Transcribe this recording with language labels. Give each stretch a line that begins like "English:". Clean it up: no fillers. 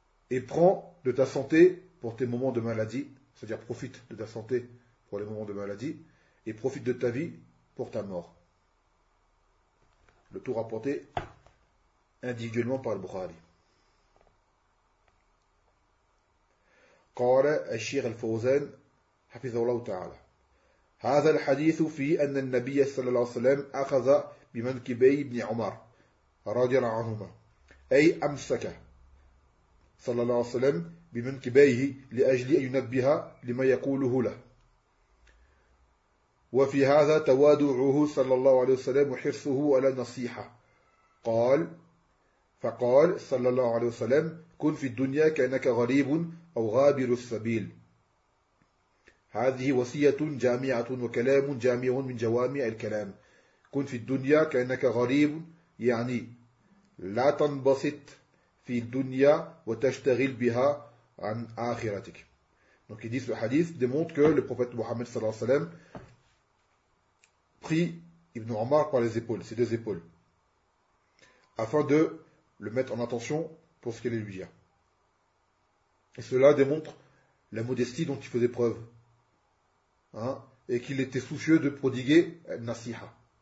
French: Et prends de ta santé pour tes moments de maladie, c'est-à-dire profite de ta santé pour les moments de maladie, et profite de ta vie pour ta mort. Le tout rapporté individuellement par Al-Bukhari.
Arabic: قال الشيخ الفوزان حفظه الله تعالى هذا الحديث في أن النبي صلى الله عليه وسلم أخذ بمنكبي ابن عمر رضي الله عنهما أي أمسك صلى الله عليه وسلم بمنكبيه لأجل أن ينبه لما يقوله له. وفي هذا تواضعه صلى الله عليه وسلم وحرصه على نصيحة قال فقال صلى الله عليه وسلم كن في الدنيا كأنك غريب أو غابر السبيل. هذه وصية جامعة وكلام جامع من جوامع الكلام. كن في الدنيا كأنك غريب، يعني لا تنبسط في الدنيا وتشتغل بها عن آخرتك.
French: Donc il dit ce hadith démontre que le prophète Mohammed صلى الله عليه وسلم prit Ibn Omar par les épaules, ses deux épaules, afin de le mettre en attention pour ce qu'il lui dit. Et cela démontre la modestie dont il faisait preuve, hein, et qu'il était soucieux de prodiguer Nasiha.